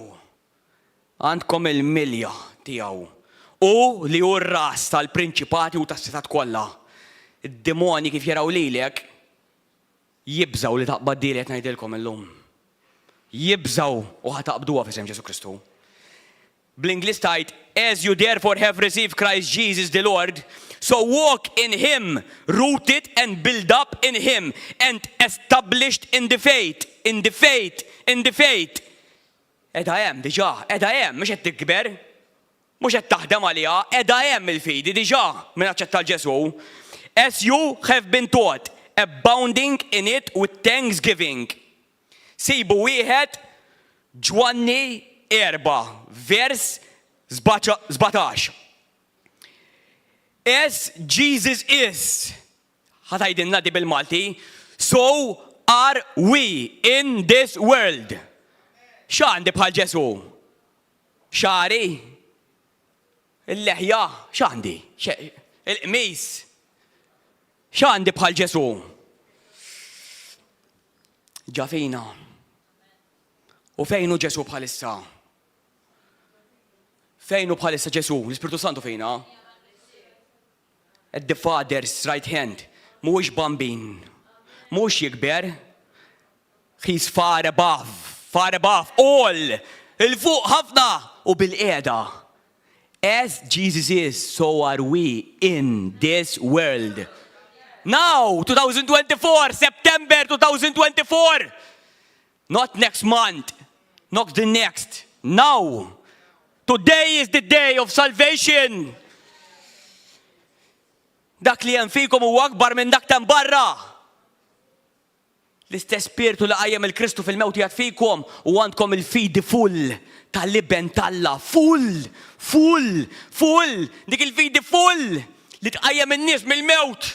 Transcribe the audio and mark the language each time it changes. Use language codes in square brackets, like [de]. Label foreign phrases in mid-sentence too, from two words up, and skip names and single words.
[mt] Għandkom il-milja tiegħu. U li hu r-ras tal-prinċipati u tas-setat kollha. Id-demoni kif jaraw lilek jibżaw li taqbad dili qed ngħidilkom illum. Jibżaw u ħataqbduha f'isem Ġesu Kristu. Bl-Ingliż tgħid, [en] as you therefore have received Christ Jesus the Lord, so walk in him, rooted and built up in him, and established in the faith, in the faith, in the faith. [mt] Edha hemm diġà, edha hemm, mhux qed tikber, mhux qed taħdem għaliha, edha hemm il-fidi diġà minn aċċetta l-Ġesu. [en] As you have been taught, abounding in it with thanksgiving. [mt] Sibu wieħed Ġwanni 4, vers 17. [en] As Jesus is, [mt] ħatajdilna di bil-Malti, [en] so are we in this world. [mt] X'għandi bħal Ġesu? Xari? Il-leħja? x'għandi? Il-qmis? X'għandi bħal Ġesu? Ġafina. U fejnu Ġesu bħalissa? Fejnu bħalissa Ġesu? L-Ispiritu Santu fejna? [en] At the Father's right hand. [mt] Mhuwiex bambin. Mhux jikber. [en] He's far above all. [mt] Il-fuq ħafna u bil-qiegħda. [en] As Jesus is, so are we in this world. Now, 2024, September 2024. Not next month, not the next. Now. Today is the day of salvation. [mt] Dak li hemm fikom huwa akbar minn dak ta' barra. L-istess spiritu li qajjem il-Kristu fil-mewt jgħid fikom u għandkom il-fidi full tal-liben talla. Full. Dik il-fidi full li tqajjem in-nies mill-mewt.